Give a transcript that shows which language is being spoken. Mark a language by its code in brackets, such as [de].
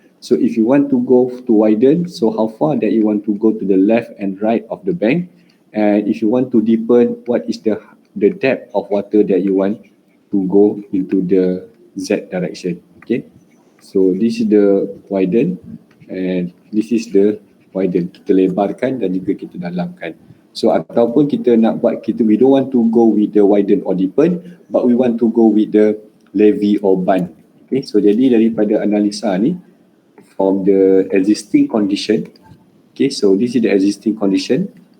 [en] So if you want to go to widen, so how far that you want to go to the left and right of the bank, and if you want to deepen, what is the depth of water that you want to go into the Z direction. Okay, so this is the widen and this is the widen. [ms] Kita lebarkan dan juga kita dalamkan. [en] So [ms] ataupun kita nak buat, [en] we don't want to go with the widen or deepen, but we want to go with the levee or bund. Okay, so [ms] jadi daripada analisa ni, [en] from the existing condition, okay, so this is the existing condition.